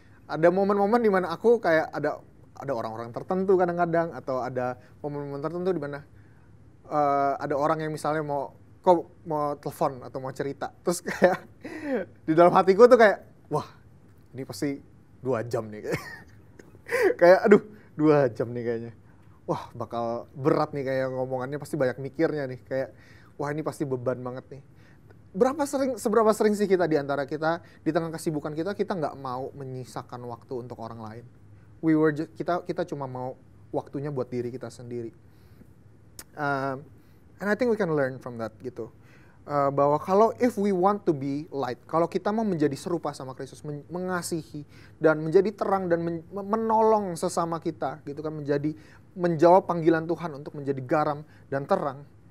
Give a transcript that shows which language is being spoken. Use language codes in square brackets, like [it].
[id] Ada momen-momen di mana aku kayak ada orang-orang tertentu kadang-kadang, atau ada momen-momen tertentu di mana ada orang yang misalnya mau telepon atau mau cerita, terus kayak di dalam hatiku tuh kayak, wah ini pasti 2 jam nih kayak aduh 2 jam nih kayaknya, wah bakal berat nih kayak ngomongannya, pasti banyak mikirnya nih, kayak wah ini pasti beban banget nih. Seberapa sering sih kita di antara kita di tengah kesibukan kita nggak mau menyisakan waktu untuk orang lain. Kita cuma mau waktunya buat diri kita sendiri. [en] And I think we can learn from that gitu. [id] Bahwa kalau [en] if we want to be light, [id] kalau kita mau menjadi serupa sama Kristus, mengasihi dan menjadi terang dan menolong sesama kita gitu kan, menjawab panggilan Tuhan untuk menjadi garam dan terang.